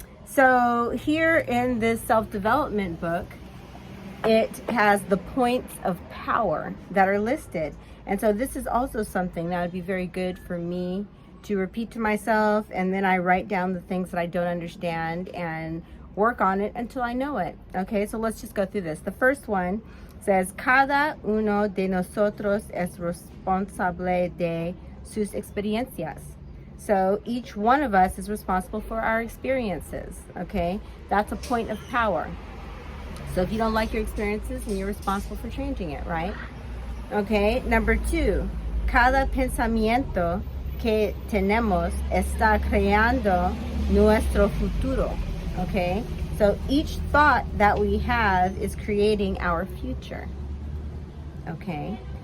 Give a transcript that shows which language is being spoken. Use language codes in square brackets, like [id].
[en] So here in this self-development book, it has the points of power that are listed. And so this is also something that would be very good for me to repeat to myself, and then I write down the things that I don't understand and work on it until I know it. Okay, so let's just go through this. The first one says, [es] cada uno de nosotros es responsable de sus experiencias. [en] So each one of us is responsible for our experiences, okay? That's a point of power. So if you don't like your experiences, then you're responsible for changing it, right? Okay, number 2, [es] cada pensamiento que tenemos está creando nuestro futuro, [en] okay? So each thought that we have is creating our future, okay?